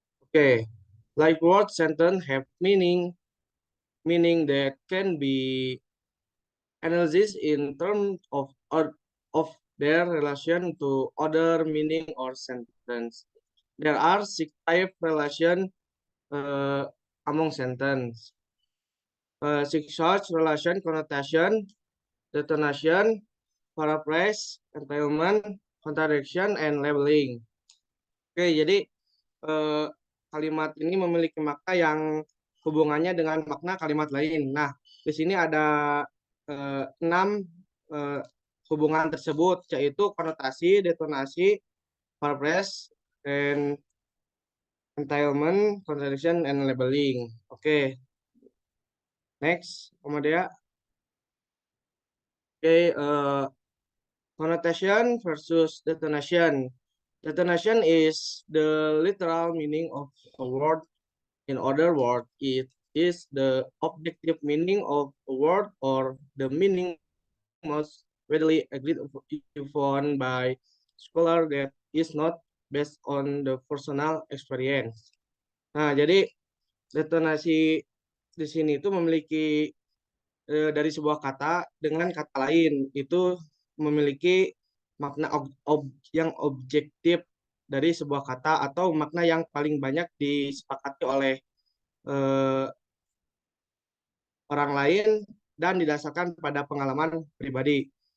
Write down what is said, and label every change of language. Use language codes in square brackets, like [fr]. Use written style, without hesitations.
[en] Okay, like word sentence have meaning that can be analyzed in terms of their relation to other meaning or sentence. There are six type relation among sentence. Six such relation: connotation, detonation, paraphrase, entailment, contradiction, and labeling. [id] Oke, jadi kalimat ini memiliki makna yang hubungannya dengan makna kalimat lain. Nah, di sini ada 6 hubungan tersebut, yaitu konotasi, detonasi, paraphrase, and entailment, contradiction, and labeling. Oke, next, kemudian. [en] Oke, connotation versus detonation. Detonation is the literal meaning of a word. In other words, it is the objective meaning of a word or the meaning most readily agreed upon by scholar that is not based on the personal experience. [id] Nah, jadi detonasi di sini itu memiliki dari sebuah kata dengan kata lain itu memiliki makna yang objektif dari sebuah kata atau makna yang paling banyak disepakati oleh orang lain dan didasarkan pada pengalaman pribadi.